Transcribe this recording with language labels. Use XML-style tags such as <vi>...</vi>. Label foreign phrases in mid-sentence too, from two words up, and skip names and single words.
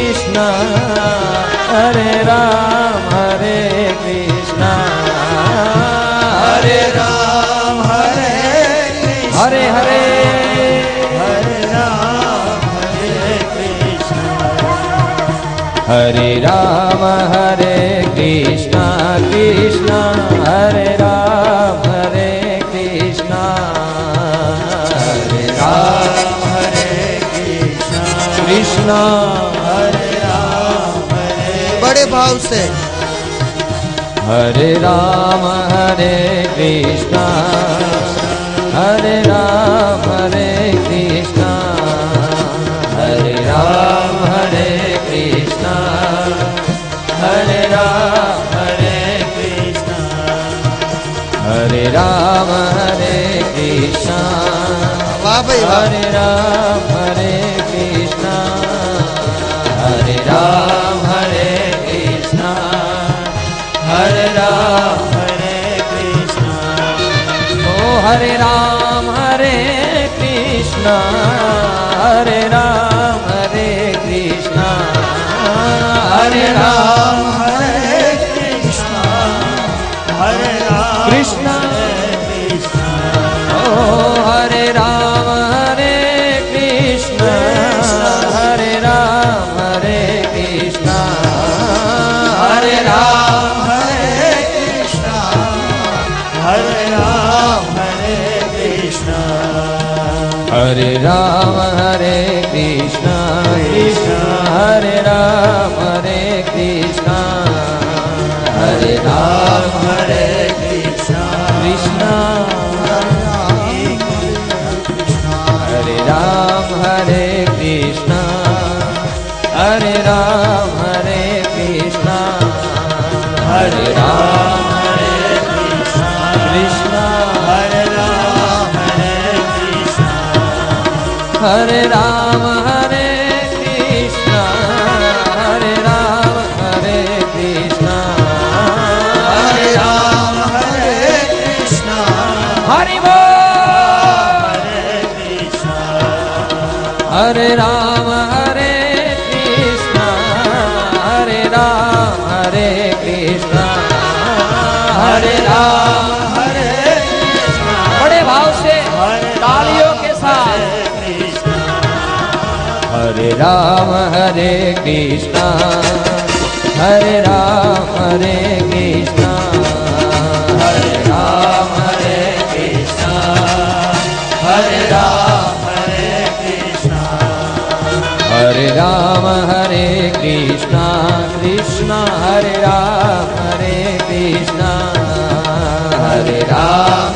<sa>Krishna, Hare Ram, Hare Krishna, હરે રામ હરે Hare Hare, હરે રામ હરે કૃષ્ણ Hare Ram, Hare Krishna, Krishna, Hare Ram, Hare Krishna, Hare Ram, હરે કૃષ્ણ Krishna,</sa> <hi>હરે રામ હરે बड़े भाव से</hi> <sa>Hare Ram, Hare Krishna, Hare Ram, Hare Krishna, Hare Ram, Hare Krishna, Hare Ram, Hare Krishna, Hare Ram, Hare Krishna,</sa> <gu>વાહ ભાઈ વાહ</gu> <sa>Hare Ram, Hare Krishna, Hare Ram, Hare Krishna, Hare Ram, Hare Krishna, Oh Hare Ram, Hare Krishna, Hare Ram, Hare Krishna, Hare Ram, હરે કૃષ્ણ હરે રામ Krishna, Oh Hare Ram, Hare Krishna, Hare Ram, Hare Krishna, Hare Ram, હરે કૃષ્ણ હરે રામ હરે કૃષ્ણ Hare Ram, Hare Krishna, Krishna, Hare Ram, Hare Krishna, Hare Ram, હરે કૃષ્ણ Krishna, Hare Ram, Hare Krishna, Hare Ram, Hare Krishna, Hare Ram, Hare Krishna, હરે રામ હરે કૃષ્ણ Hare Ram, Hare Krishna, Hare Ram, Hare Krishna, હરે રામ હરે કૃષ્ણ Hari Bol. Hare Ram, Hare Krishna, Hare Ram, Hare Krishna, Hare Ram, હરે કૃષ્ણ</sa> <hi>बड़े भाव से तालियों के साथ Hare Ram, Hare Krishna, Hare Ram, Hare Krishna, Hare Ram, Hare Krishna, Hare Ram,</hi> <sa>હરે કૃષ્ણ Hare Ram, Hare Krishna, Krishna, Hare Ram, Hare Krishna, Hare Ram,</sa>